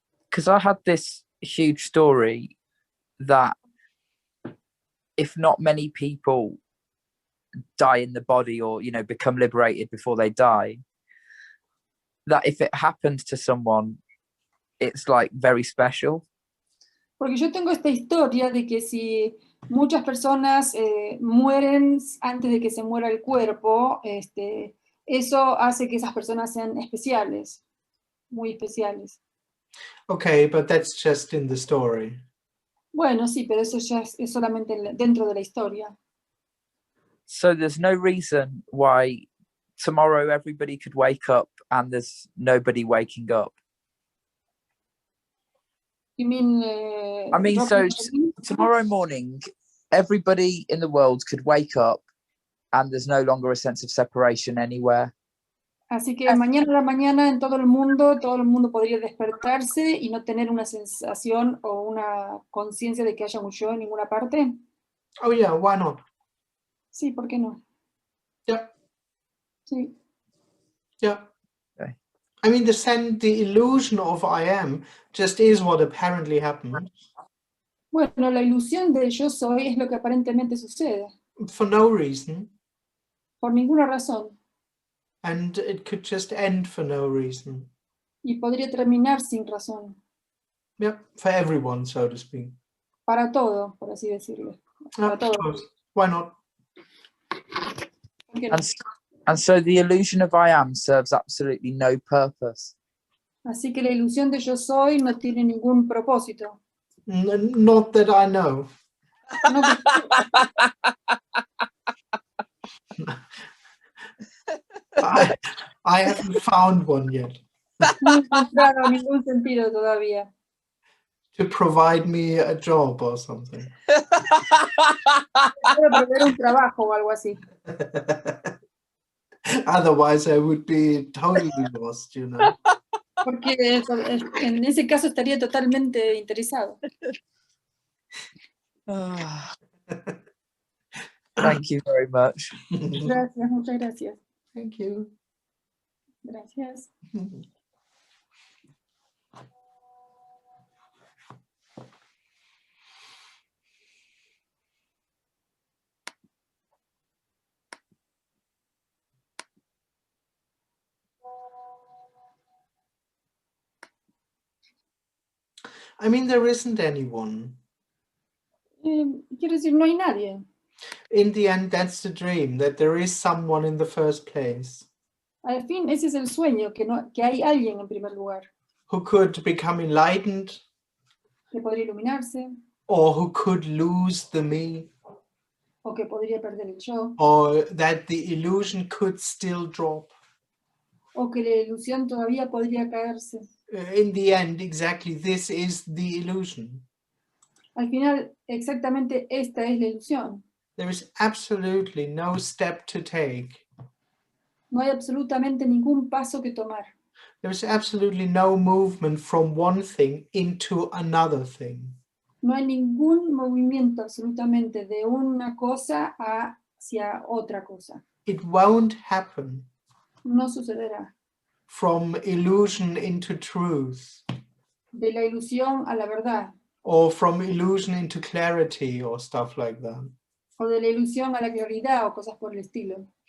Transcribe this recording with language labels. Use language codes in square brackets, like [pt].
[en] Because I had this huge story that if not many people die in the body or, you know, become liberated before they die, that if it happens to someone, it's like very special. [es] Porque yo tengo esta historia de que si muchas personas mueren antes de que se muera el cuerpo, eso hace que esas personas sean especiales, muy especiales. [en] Okay, but that's just in the story. [es] Bueno, sí, pero eso ya es solamente dentro de la historia. [en] So there's no reason why tomorrow everybody could wake up and there's nobody waking up. You mean, I mean, so Robert- tomorrow morning, everybody in the world could wake up and there's no longer a sense of separation anywhere. [es] Así que mañana a la mañana en todo el mundo podría despertarse y no tener una sensación o una conciencia de que haya un yo en ninguna parte. [en] Oh yeah, why not? [es] Sí, ¿por qué no? [en] Yeah, [es] Sí. [en] yeah. Okay. I mean, the illusion of I am just is what apparently happened [es] Bueno, la ilusión de yo soy es lo que aparentemente sucede, [en] for no reason, [es] por ninguna razón, [en] and it could just end for no reason. [es] y podría terminar sin razón, [en] Yeah, for everyone, so to speak. [es] para todo, por así decirlo. [en] Yeah, of [es] todo. [en] course. Why not? [es] ¿Por qué no? [en] And so the illusion of I am serves absolutely no purpose. [es] Así que la ilusión de yo soy no tiene ningún propósito. [en] Not that I know. [es] No, [en] I haven't found one yet [es] no he encontrado ningún sentido todavía. [en] to provide me a job or something. [es] Puedo perder un trabajo o algo así. [en] Otherwise, I would be totally lost, you know. [es] Porque en ese caso estaría totalmente interesado. [en] Thank you very much. [es] Gracias, muchas gracias. [en] Thank you. [es] Gracias. [en] I mean, there isn't anyone. [es] Quiero decir, no hay nadie. [en] In the end, that's the dream, that there is someone in the first place [es] Al fin, ese es el sueño, que hay alguien en primer lugar [en] who could become enlightened [es] que podría iluminarse [en] or who could lose the me, [es] o que podría perder el yo [en] or that the illusion could still drop. [es] o que la ilusión todavía podría caerse. [en] In the end, exactly this is the illusion. [es] Al final, exactamente esta es la ilusión. [en] There is absolutely no step to take. [es] No hay absolutamente ningún paso que tomar. [en] There is absolutely no movement from one thing into another thing. [es] No hay ningún movimiento absolutamente de una cosa hacia otra cosa. [en] It won't happen. [es] No sucederá. [en] From illusion into truth, [es] De la ilusión a la verdad, [en] or from illusion into clarity, or stuff like that. [es] o de la ilusión a la claridad, o cosas por el estilo.